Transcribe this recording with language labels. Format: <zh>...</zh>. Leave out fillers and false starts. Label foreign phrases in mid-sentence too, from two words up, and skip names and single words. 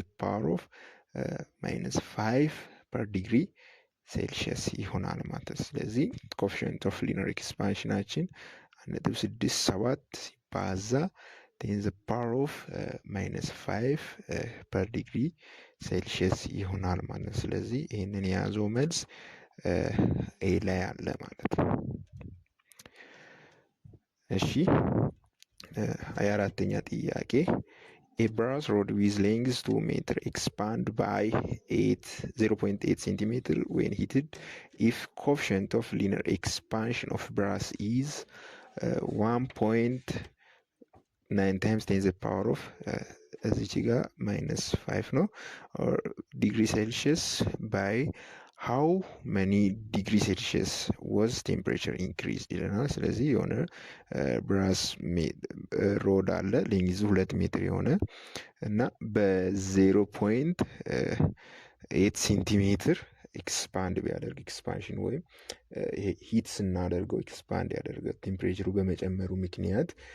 <en>power of</en> <am>-5</am> <en>per degree Celsius</en> <am>ይሆናል ማለት ነው። ስለዚህ</am> <en>coefficient of linear expansion</en> <am>1.67 ሲባዛ 10</am> <en>power of</en> <am>-5</am> <en>per degree Celsius</en> <am>ይሆናል ማለት ነው። ስለዚህ ይህንን የያዘው መልስ ኤ ላይ አለ ማለት ነው። እሺ 24ኛ ጥያቄ</am> <en>A brass rod with length 2 meter expand by 0.8 centimeter when heated if coefficient of linear expansion of brass is 1.9 times 10 the power of</en> <am>እዚች ጋር</am> <en>-5 ነው or degree Celsius by how many degree Celsius was temperature increased</en> <am>ይለናል። ስለዚህ የሆነ</am> <en>brass rod</en> <am>አለ ሌንግዙ 2 ሜትር የሆነ እና በ0.8 ሴንቲሜትር ኤክስፓንድ ቢያደርግ ኤክስፓንሽን ወይም ሂት ስናደርገው ኤክስፓንድ ያደርገው ቴምፕሬቸሩ በመጨመሩ ምክንያት</am>